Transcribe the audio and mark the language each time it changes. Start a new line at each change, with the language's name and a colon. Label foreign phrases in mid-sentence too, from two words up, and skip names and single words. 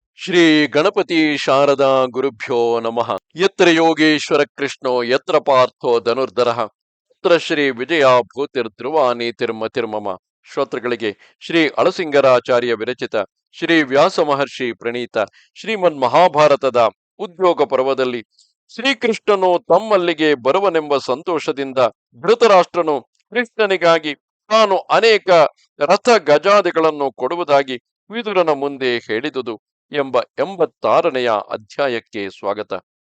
Sanskrit: ಶ್ರೀ ಗಣಪತಿ ಶಾರದಾ ಗುರುಭ್ಯೋ ನಮಃ. ಯತ್ರ ಯೋಗೇಶ್ವರ ಕೃಷ್ಣೋ ಯತ್ರ ಪಾರ್ಥೋ ಧನುರ್ಧರಃ ಯತ್ರ ಶ್ರೀ ವಿಜಯ ಭೂತಿರ್ಧ್ರುವ ನೀತಿರ್ಮತಿರ್ಮಮ.
Kannada: ಶ್ರೋತೃಗಳಿಗೆ ಶ್ರೀ ಅಳಸಿಂಗರಾಚಾರ್ಯ ವಿರಚಿತ ಶ್ರೀ ವ್ಯಾಸ ಮಹರ್ಷಿ ಪ್ರಣೀತ ಶ್ರೀಮನ್ ಮಹಾಭಾರತದ ಉದ್ಯೋಗ ಪರ್ವದಲ್ಲಿ ಶ್ರೀಕೃಷ್ಣನು ತಮ್ಮಲ್ಲಿಗೆ ಬರುವನೆಂಬ ಸಂತೋಷದಿಂದ ಧೃತರಾಷ್ಟ್ರನು ಕೃಷ್ಣನಿಗಾಗಿ ತಾನು ಅನೇಕ ರಥ ಗಜಾದಿಗಳನ್ನು ಕೊಡುವುದಾಗಿ ವಿದುರನ ಮುಂದೆ ಹೇಳಿದುದು ಎಂಬ 86ನೆಯ ಅಧ್ಯಾಯಕ್ಕೆ ಸ್ವಾಗತ.